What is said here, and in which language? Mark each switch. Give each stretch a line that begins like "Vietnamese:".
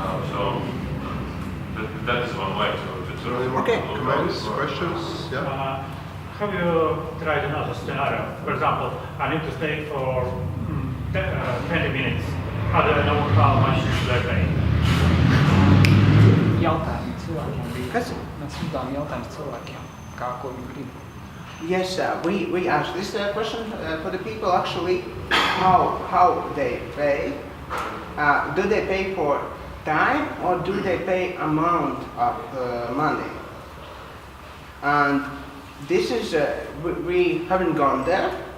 English: So that is one way to. Okay. Comments, questions? Yeah. Have you tried another scenario? For example, I need to stay for 20 minutes. How do I know how much should I pay?
Latvian: Jautājumi cilvēkiem bija. Kas? Mēs uzdevām jautājumus cilvēkiem, ko viņi grib.
English: Yes, we asked this question for the people actually, how they pay. Do they pay for time or do they pay amount of money? And this is, we haven't gone there.